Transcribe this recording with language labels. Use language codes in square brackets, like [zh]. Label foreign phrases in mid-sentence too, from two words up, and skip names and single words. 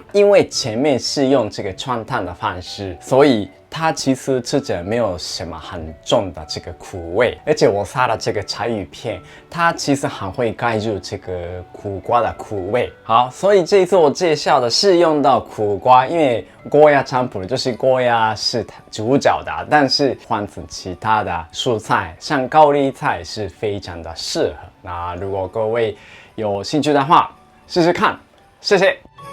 [zh] 因为前面是用这个川烫的方式，所以它其实吃起来没有什么很重的这个苦味，而且我撒的这个柴鱼片，它其实很会盖住这个苦瓜的苦味。好，所以这一次我介绍的是用到苦瓜，因为ゴーヤチャンプルー就是ゴーヤ是主角的，但是换成其他的蔬菜，像高丽菜是非常的适合。那如果各位有兴趣的话，试试看，谢谢。